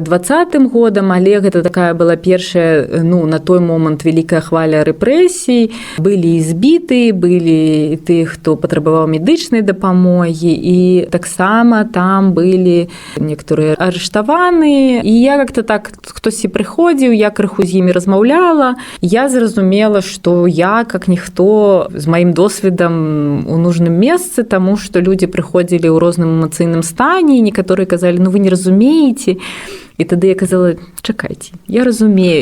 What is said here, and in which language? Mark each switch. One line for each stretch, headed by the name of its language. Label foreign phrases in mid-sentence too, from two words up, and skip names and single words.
Belarusian: 20-м годам, але гэта такая была першая, ну, на той момант вялікая хваля рэпрэсій, былі збіты, былі тыя, хто патрабаваў медычнай дапамогі, і таксама там былі некаторыя арыштаваны, і я
Russian: как-то так,
Belarusian: хтосьці прыходзіў, я крыху з імі размаўляла, я зразумела, што я, как ніхто, з маім досведам у нужным месцы, таму што людзі прыходзілі ў розным эмацыйным стане, і некаторыя казалі, ну вы не разумееце. І тады я казала, чакайце, я разумею.